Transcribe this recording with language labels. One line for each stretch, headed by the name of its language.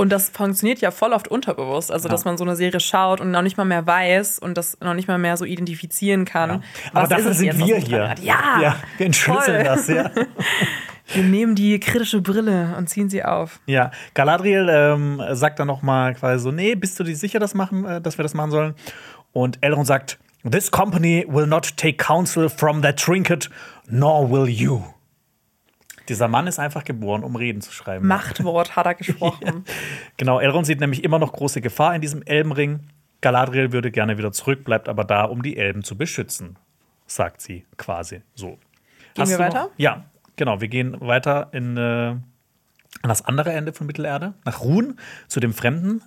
German: Und das funktioniert ja voll oft unterbewusst. Also, dass man so eine Serie schaut und noch nicht mal mehr weiß und das noch nicht mal mehr so identifizieren kann. Ja. Aber dafür sind wir hier. Ja, wir entschlüsseln das, ja. Wir nehmen die kritische Brille und ziehen sie auf. Ja, Galadriel sagt dann noch mal quasi so, nee, bist du dir sicher, dass wir das machen sollen? Und Elrond sagt,
English: this company will not take counsel from that trinket, nor will you.
German: Dieser Mann ist einfach geboren, um Reden zu schreiben. Machtwort hat er gesprochen. Ja. Genau, Elrond sieht nämlich immer noch große Gefahr in diesem Elbenring. Galadriel würde gerne wieder zurück, bleibt aber da, um die Elben zu beschützen, sagt sie quasi so. Gehen wir weiter? Ja. Genau, wir gehen weiter an das andere Ende von Mittelerde, nach Run, zu dem Fremden.